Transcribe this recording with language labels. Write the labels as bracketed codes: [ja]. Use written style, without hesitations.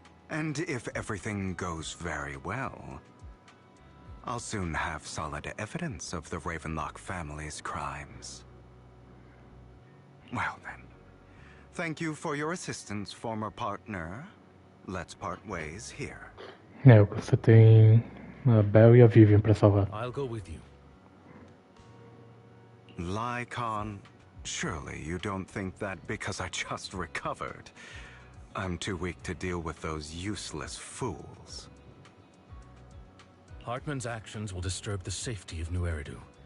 [en] And if everything goes very well, I'll soon have solid evidence of the Ravenlock family's crimes. Well then, thank you for your assistance, former partner. Let's part ways here. [pt] Você tem a Belle e a Vivian pra salvar. [en] I'll go with you. Lycon, surely you don't think that because I just recovered, I'm too weak to deal with those useless fools. Hartman's actions will disturb the safety of New Eridu.